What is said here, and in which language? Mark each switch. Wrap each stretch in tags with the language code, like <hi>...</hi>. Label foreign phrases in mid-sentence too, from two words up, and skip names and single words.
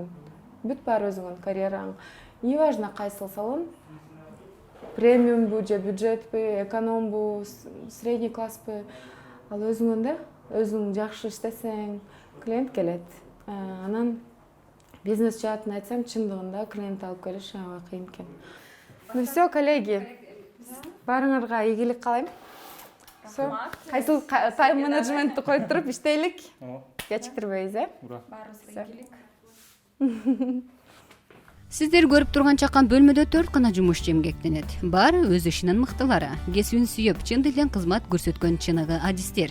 <ky>Бүт баары өзүңөн карьераң. Неважно кайсыл салон, премиумбу же бюджетпи, экономбу,</ky> <ru>средний класспы,</ru> <ky>ал өзүңөн да, өзүң жакшы иштесең, клиент келет. Анан бизнес жаатын айтсам, чындыгында клиент алып келиш аябай кыйын экен.</ky> <ru>Ну все, коллеги,</ru> <ky>баарыңарга ийгилик каалайм. Кайсыл</ky> <en>time management</en> <ky>коюп туруп иштейлик. Кечиктирбейбиз, Баарыбызга ийгилик. Сиздер көрүп турган чакан бөлмөдө 4 гана жумушчу эмгектенет. Баары өз ишинин мыктылары. Кесибин сүйүп, чын тилден кызмат көрсөткөн чыныгы адистер.</ky>